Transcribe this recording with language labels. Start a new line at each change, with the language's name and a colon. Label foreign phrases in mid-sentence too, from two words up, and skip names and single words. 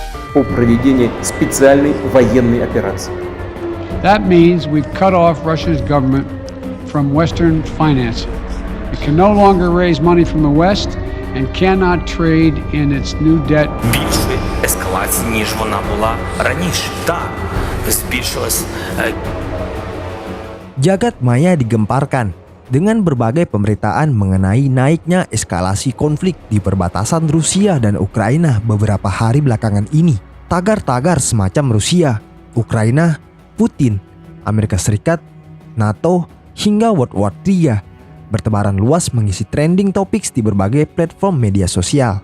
Russian: о проведении специальной военной операции.
English: That means we've cut off Russia's government from Western financing. It can no longer raise money from the West and cannot trade in its new debt.
Ukrainian: Більшої ескалації, ніж вона була раніше. Так, збільшилась.
Indonesian: Jagat maya digemparkan dengan berbagai pemberitaan mengenai naiknya eskalasi konflik di perbatasan Rusia dan Ukraina beberapa hari belakangan ini. Tagar-tagar semacam Rusia, Ukraina, Putin, Amerika Serikat, NATO, hingga
English: World War III
Indonesian: bertebaran luas mengisi
English: trending topics
Indonesian: di berbagai platform media sosial.